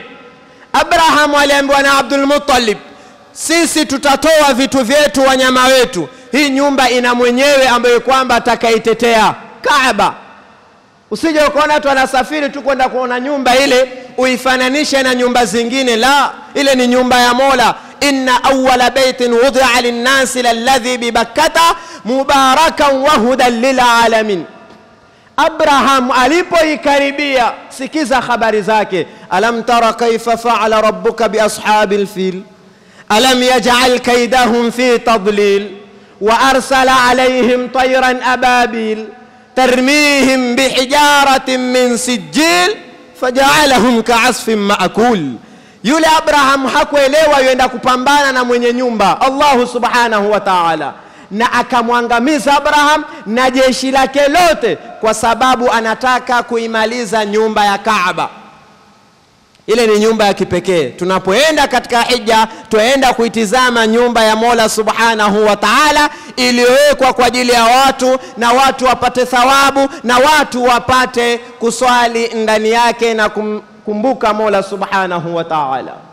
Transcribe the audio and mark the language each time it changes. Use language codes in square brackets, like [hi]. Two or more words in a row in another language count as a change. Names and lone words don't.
[sw] Abraham aliambiwa na Abdul Muttalib, sisi tutatoa vitu vyetu, wanyama wetu, hii nyumba ina mwenyewe ambaye kwamba atakaitetea Kaaba. Usije ukaona watu wanasafiri tu kwenda kuona nyumba ile uifananishe na nyumba zingine. La, ile ni nyumba ya Mola. [ar] إن أول بيت وضع للناس للذي ببكة مباركا وهدى للعالمين. [sw] Abraham alipoikaribia, sikiza habari zake. [ar] ألم تر كيف فعل ربك بأصحاب الفيل ألم يجعل كيدهم في تضليل وأرسل عليهم طيرا أبابيل ترميهم بحجارة من سجيل فجعلهم كعصف مأكول. [sw] Yule Abraham hakuelewa yuenda kupambana na mwenye nyumba Allah [ar] سبحانه وتعالى, [sw] na akamwangamiza Abraham na jeshi lake lote kwa sababu anataka kuimaliza nyumba ya Kaaba. Ile ni nyumba ya kipekee. Tunapoenda katika hija, tuenda kuitizama nyumba ya Mola [ar] سبحانه وتعالى [sw] iliyowekwa kwa ajili ya watu, na watu wapate thawabu, na watu wapate kuswali ndani yake na kumkumbuka Mola [ar] سبحانه وتعالى.